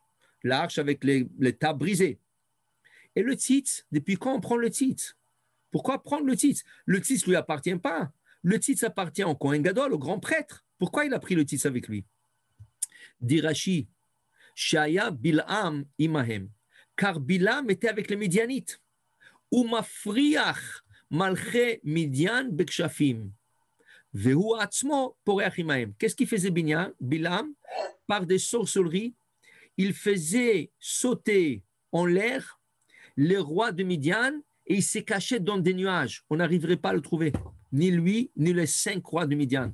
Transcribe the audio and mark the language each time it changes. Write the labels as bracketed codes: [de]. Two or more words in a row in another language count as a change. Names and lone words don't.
[fr] L'arche avec les tables brisées. Et le tzitz, depuis quand on prend le tzitz? Pourquoi prendre le tzitz? Le tzitz ne lui appartient pas. Le tzitz appartient au [he] כהן גדול, [fr] au grand prêtre. Pourquoi il a pris le tzitz avec lui? [he] Dit Rashi, שהיה בלעם עמהם. [fr] Car Bilam était avec les Midianites. [he] ומפריח מלכי מדין בכשפים. והוא עצמו פורח עמהם. [fr] Qu'est-ce qu'il faisait Bilam? Par des sorcelleries, il faisait sauter en l'air les rois de Midian et il s'est caché dans des nuages. On n'arriverait pas à le trouver. Ni lui, ni les 5 rois de Midian.